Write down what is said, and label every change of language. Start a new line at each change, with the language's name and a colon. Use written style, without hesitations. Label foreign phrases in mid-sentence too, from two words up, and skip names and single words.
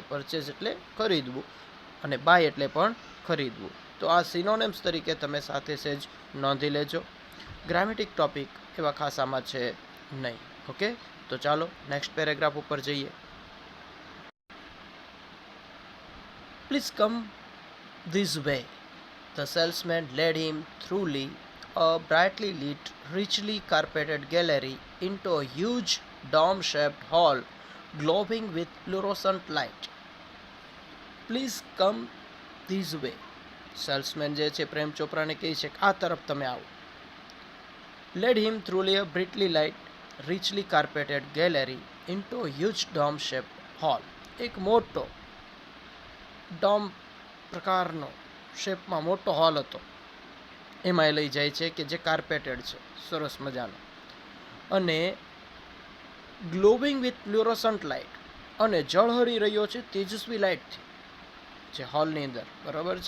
Gujarati: પરચેઝ એટલે ખરીદવું, અને બાય એટલે પણ ખરીદવું. તો આ સિનોનિમ્સ તરીકે તમે સાથે સેજ નોંધી લેજો. ગ્રામેટિક ટોપિક એવા ખાસ આમાં છે નહીં. ઓકે, તો ચાલો
English: next paragraph
Gujarati: ઉપર જઈએ.
English: please come this way. The salesman led him through a brightly lit, richly carpeted gallery into a huge dome-shaped hall glowing with fluorescent light. Please come this way.
Gujarati: સેલ્સમેન જે છે પ્રેમ ચોપરાને કહે છે કે આ તરફ તમે આવો.
English: led him through a brightly light, richly carpeted gallery into a huge dome-shaped hall.
Gujarati: એક મોટો ડોમ પ્રકારનો શેપમાં મોટો હોલ હતો, એમાં લઈ જાય છે કે જે કાર્પેટેડ છે, સરસ મજાનો, અને
English: glowing with fluorescent light,
Gujarati: અને ઝળહળી રહ્યો છે તેજસ્વી લાઇટથી જે હોલની અંદર, બરાબર છે?